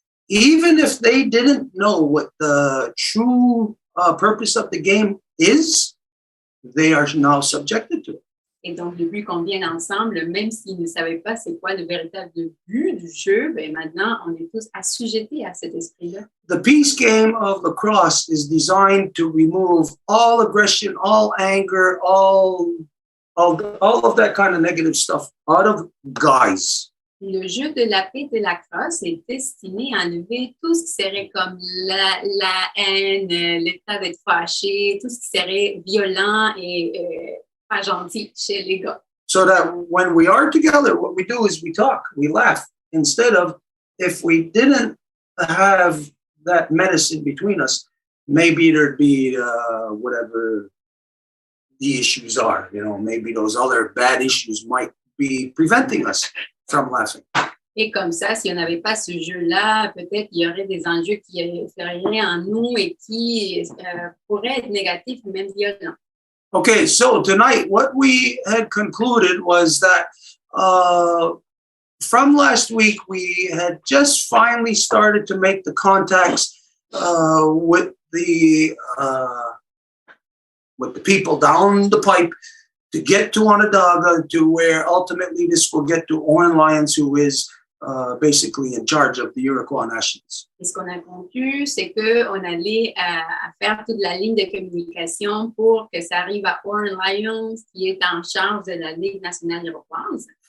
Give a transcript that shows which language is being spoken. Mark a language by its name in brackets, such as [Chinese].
[English] even if they didn't know what the true purpose of the game is, they are now subjected to it. [French] Et donc, le but qu'on vienne ensemble, même s'ils ne savaient pas c'est quoi le véritable but du jeu, ben maintenant, on est tous assujettés à cet esprit-là. [English] The peace game of lacrosse is designed to remove all aggression, all anger, all of that kind of negative stuff out of guys. [French] Le jeu de la paix de la crosse est destiné à enlever tout ce qui serait comme la haine, l'état d'être fâché, tout ce qui serait violent et pas gentil chez les gars. [English] So that when we are together, what we do is we talk, we laugh. Instead of, if we didn't have that medicine between us, maybe there'd be whatever the issues are. You know, maybe those other bad issues might be preventing us from laughing. [French] Et comme ça, si on n'avait pas ce jeu-là, peut-être il y aurait des enjeux qui feraient en nous et qui pourraient être négatifs ou même violents. [English] Okay, so tonight what we had concluded was that from last week we had just finally started to make the contacts with the people down the pipe to get to Onondaga, to where ultimately this will get to Owen Lyons, who is basically in charge of the Iroquois Nationals. [French] Et ce qu'on a conclu, c'est qu'on allait faire toute la ligne de communication pour que ça arrive à Owen Lyons, qui est en charge de la Ligue nationale iroquoise.